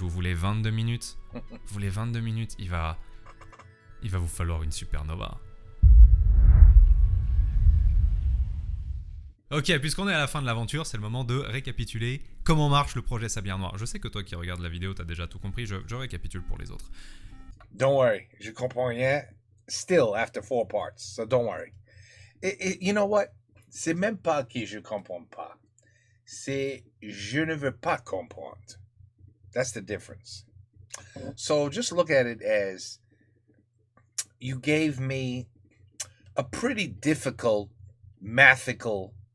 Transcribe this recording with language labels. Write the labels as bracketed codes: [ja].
[fr] Vous voulez 22 minutes? Vous voulez 22 minutes? Il va vous falloir une supernova. » Ok, puisqu'on est à la fin de l'aventure, c'est le moment de récapituler comment marche le projet Sablière Noire. Je sais que toi qui regardes la vidéo, t'as déjà tout compris, je récapitule pour les autres. [en] Don't worry, [fr] je comprends rien. [en] Still after 4 parts, so don't worry. You know what? [fr] C'est même pas que je comprends pas. C'est je ne veux pas comprendre. [en] That's the difference. So just look at it as you gave me a pretty difficult mathical.